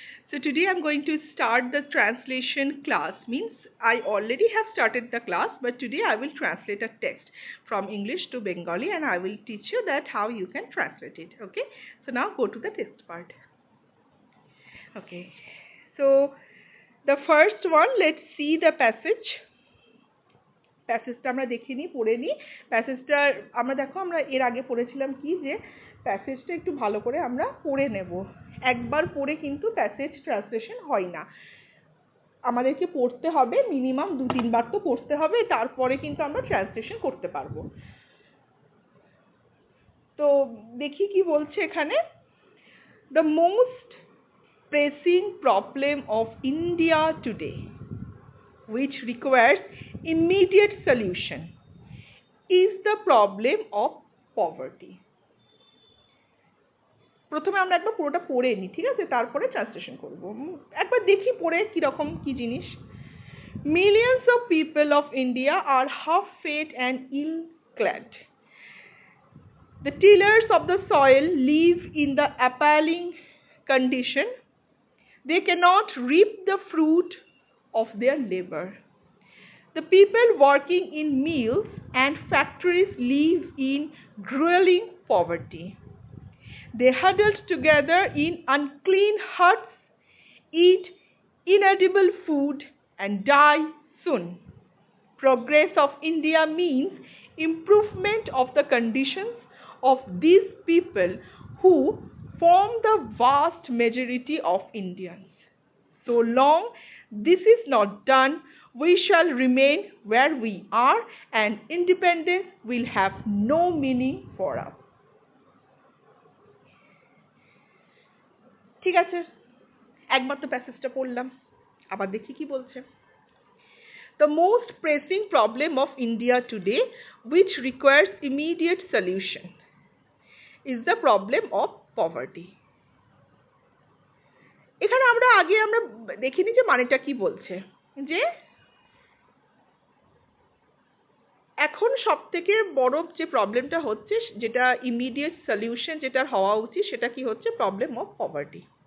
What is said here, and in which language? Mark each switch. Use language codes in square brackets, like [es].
[en] So today I'm going to start the translation class. Means I already have started the class, but today I will translate a text from English to Bengali and I will teach you that how you can translate it. Okay. So now go to the text part. Okay. So the first one, let's see the passage. [bn] প্যাসেজটা আমরা দেখে নিই, পড়ে নিই। প্যাসেজটা আমরা দেখো আমরা এর আগে পড়েছিলাম কি যে প্যাসেজটা একটু ভালো করে আমরা পড়ে নেব। একবার পড়ে কিন্তু প্যাসেজ ট্রান্সলেশন হয় না, আমাদেরকে পড়তে হবে, মিনিমাম 2-3 বার তো পড়তে হবে, তারপরে কিন্তু আমরা ট্রান্সলেশন করতে পারবো। তো দেখি কি বলছে এখানে। [en] The most pressing problem of India today which requires immediate solution is the problem of poverty. [bn] প্রথমে আমরা একবার পুরোটা পড়ে নিই, ঠিক আছে, তারপরে ট্রান্সলেশন করব। একবার দেখি পড়ে কি রকম কি জিনিস। [en] Millions of people of India are half fed and ill clad. The tillers of the soil live in the appalling condition. They cannot reap the fruit of their labor. The people working in mills and factories live in grueling poverty. They huddled together in unclean huts, eat inedible food, and die soon. Progress of India means improvement of the conditions of these people who form the vast majority of Indians. So long this is not done, we shall remain where we are and independence will have no meaning for us. [bn] ঠিক আছে, একবার তো প্যাসেজটা পড়লাম, আবার দেখি কি বলছে। [en] The most pressing problem of India today which requires immediate solution is the problem of poverty. [bn] এখানে আমরা দেখিনি যে মানেটা কি বলছে, যে এখন সবথেকে বড় যে প্রবলেমটা হচ্ছে, যেটা ইমিডিয়েট সলিউশন যেটা হওয়া উচিত, সেটা কি হচ্ছে, [en] Problem of poverty.